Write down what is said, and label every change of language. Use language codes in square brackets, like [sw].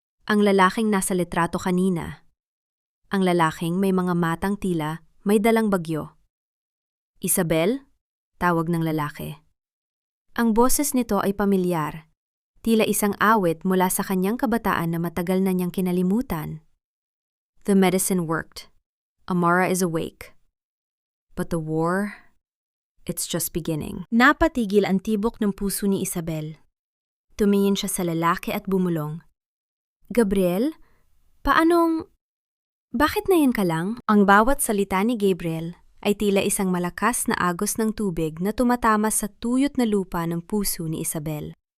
[tl] Ang lalaking nasa litrato kanina. Ang lalaking may mga matang tila may dalang bagyo. Isabel? Tawag ng lalaki. Ang boses nito ay pamilyar, tila isang awit mula sa kanyang kabataan na matagal na niyang kinalimutan. [en] The medicine worked. Amara is awake. But the war, it's just beginning. [tl] Napatigil ang tibok ng puso ni Isabel. Tumingin siya sa lalaki at bumulong. Gabriel? Bakit na yun ka lang? Ang bawat salita ni Gabriel ay tila isang malakas na agos ng tubig na tumatama sa tuyot na lupa ng puso ni Isabel.